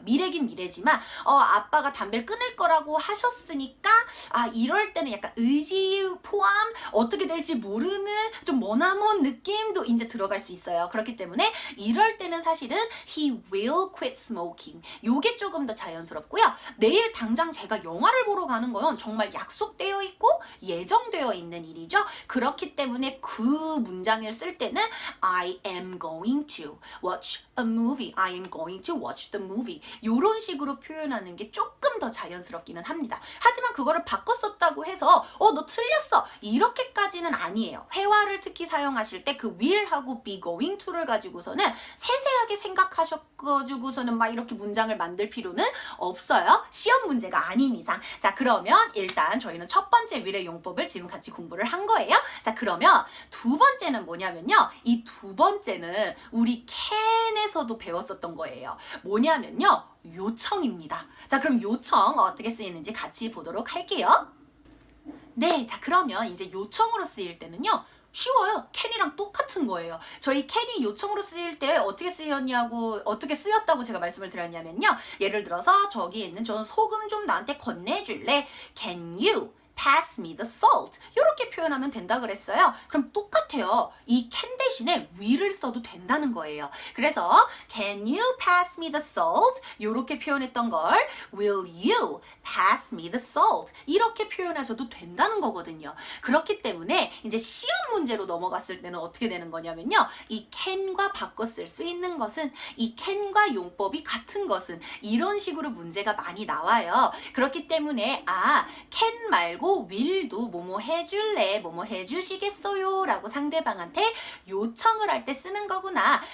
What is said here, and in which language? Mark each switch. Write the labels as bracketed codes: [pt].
[ko] 미래긴 미래지만 아빠가 담배를 끊을 거라고 하셨으니까 이럴 때는 약간 의지 포함 어떻게 될지 모르는 좀 머나먼 느낌도 이제 들어갈 수 있어요. 그렇기 때문에 이럴 때는 사실은 [en] he will quit smoking. [ko] 요게 조금 더 자연스럽고요. 내일 당장 제가 영화를 보러 가는 건 정말 약속되어 있고 예정되어 있는 일이죠. 그렇기 때문에 그 문장을 쓸 때는 [en] I am going to watch a movie. I am going to watch the movie. [ko] 이런 식으로 표현하는 게 조금 더 자연스럽기는 합니다. 하지만 그거를 바꿔 썼다고 해서 너 틀렸어 이렇게까지는 아니에요. 회화를 특히 사용하실 때 그 will하고 be going to를 가지고서는 세세하게 생각하셔가지고서는 막 이렇게 문장을 만들 필요는 없어요. 시험 문제가 아닌 이상. 자, 그러면 일단 저희는 첫 번째 will의 용법을 지금 같이 공부를 한 거예요. 자, 그러면 두 번째는 뭐냐면요. 이 두 번째는 우리 can에서도 배웠었던 거예요. 뭐냐면요. 요청입니다. 자, 그럼 요청 어떻게 쓰이는지 같이 보도록 할게요. 네, 자, 그러면 이제 요청으로 쓰일 때는요. 쉬워요. can이랑 똑같은 거예요. 저희 can이 요청으로 쓰일 때 어떻게 쓰였다고 제가 말씀을 드렸냐면요. 예를 들어서 저기에 있는 저 소금 좀 나한테 건네줄래? [en] Can you pass me the salt? [ko] 이렇게 표현하면 된다 그랬어요. 그럼 똑같아요. 이 can 대신에 will을 써도 된다는 거예요. 그래서 [en] can you pass me the salt? [ko] 이렇게 표현했던 걸 [en] will you pass me the salt? [ko] 이렇게 표현하셔도 된다는 거거든요. 그렇기 때문에 이제 시험 문제로 넘어갔을 때는 어떻게 되는 거냐면요. 이 can과 바꿔 쓸 수 있는 것은 이 can과 용법이 같은 것은 이런 식으로 문제가 많이 나와요. 그렇기 때문에 can 말고 will도 뭐뭐 해줄래, 뭐뭐 해주시겠어요 라고 상대방한테 요청을 할 때 쓰는 거구나.